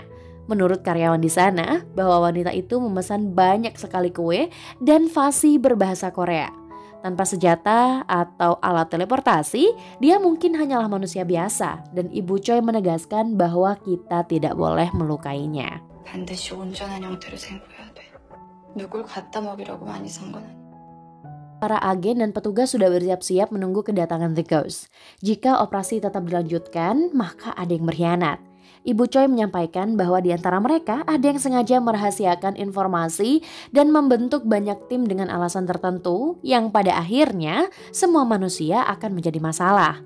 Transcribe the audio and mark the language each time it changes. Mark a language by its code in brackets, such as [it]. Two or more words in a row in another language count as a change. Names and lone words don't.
[id] Menurut karyawan di sana, bahwa wanita itu memesan banyak sekali kue dan fasih berbahasa Korea. Tanpa senjata atau alat teleportasi, dia mungkin hanyalah manusia biasa. Dan Ibu Choi menegaskan bahwa kita tidak boleh melukainya. [ko] 반드시 온전한 형태로 생고해야 돼. 누굴 갖다 먹이라고 많이 산 건 아니야. [id] Para agen dan petugas sudah bersiap-siap menunggu kedatangan The Ghost. Jika operasi tetap dilanjutkan, maka ada yang berkhianat. Ibu Choi menyampaikan bahwa di antara mereka ada yang sengaja merahasiakan informasi dan membentuk banyak tim dengan alasan tertentu yang pada akhirnya semua manusia akan menjadi masalah.